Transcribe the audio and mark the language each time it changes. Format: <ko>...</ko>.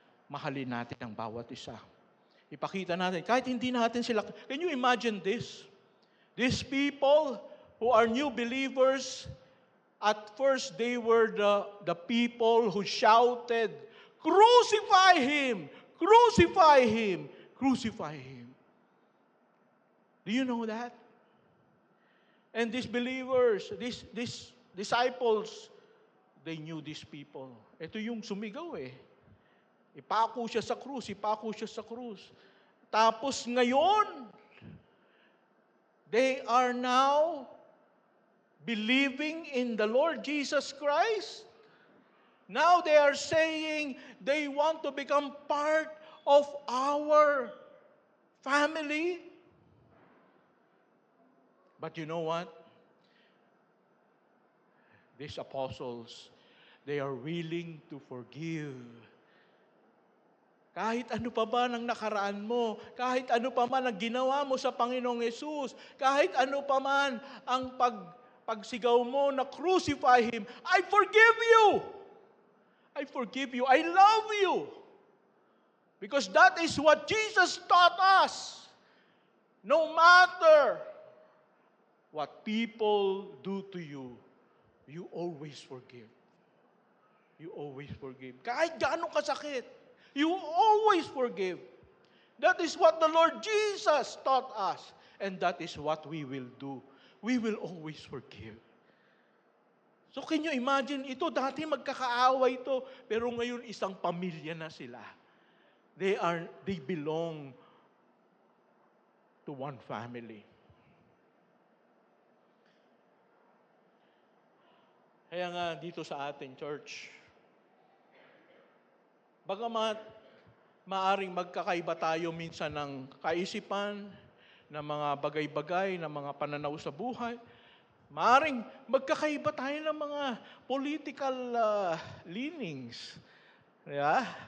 <tl>Mahalin natin ang bawat isa. Ipakita natin, kahit hindi natin sila,</tl> <en>can you imagine this? These people who are new believers, at first they were the people who shouted, "Crucify Him! Crucify Him! Crucify Him!" Do you know that? And these believers, these disciples, they knew these people.</en> <tl>Ito yung sumigaw eh. Ipako siya sa krus, ipako siya sa krus. Tapos ngayon,</tl> <en>they are now believing in the Lord Jesus Christ. Now they are saying they want to become part of our family. But you know what? these apostles, they are willing to forgive.</en> <tl>Kahit ano pa ba ang nakaraan mo, kahit ano pa man ang ginawa mo sa Panginoong Yesus, kahit ano pa man ang pagsigaw mo na</tl> <en>crucify Him, I forgive you! I forgive you. I love you. Because that is what Jesus taught us. No matter what people do to you, you always forgive. You always forgive.</en> <tl>Kahit gaano kasakit,</tl> <en>you always forgive. That is what the Lord Jesus taught us. And that is what we will do. We will always forgive. So can you imagine,</en> <tl>ito dati magkakaaway ito, pero ngayon isang pamilya na sila.</tl> <en>They belong to one family.</en> <tl>Kaya nga dito sa ating church, bagamat maaring magkakaiba tayo minsan ng kaisipan, ng mga bagay-bagay, ng mga pananaw sa buhay, maaring magkakaiba tayo ng mga political leanings.</tl> <en>Yeah?</en>